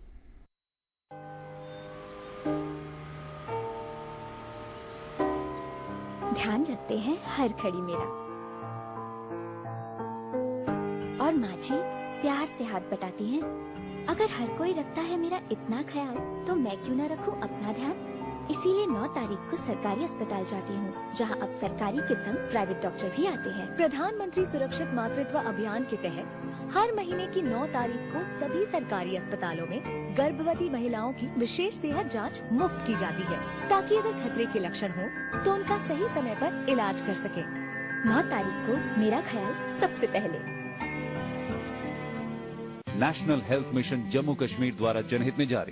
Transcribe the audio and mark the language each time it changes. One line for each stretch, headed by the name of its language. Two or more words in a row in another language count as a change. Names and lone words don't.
Urdu: دھیان رکھتے ہیں ہر گھڑی میرا اور ماں جی پیار سے ہاتھ بٹاتی ہیں اگر ہر کوئی رکھتا ہے میرا اتنا خیال تو میں کیوں نہ رکھوں اپنا دھیان اسی لیے 9 تاریخ کو سرکاری اسپتال جاتی ہوں جہاں اب سرکاری قسم پرائیویٹ ڈاکٹر بھی آتے ہیں پردھان منتری سرکشت ماترتو ابھیان کے تحت ہر مہینے کی 9 تاریخ کو سبھی سرکاری اسپتالوں میں گربھوتی مہیلاؤں کی وشیش صحت جانچ مفت کی جاتی ہے تاکہ اگر خطرے کے لکشن ہوں تو ان کا صحیح سمے پر علاج کر سکے 9 تاریخ کو میرا خیال سب سے پہلے نیشنل ہیلتھ مشن جموں کشمیر دوارا جنہت میں جاری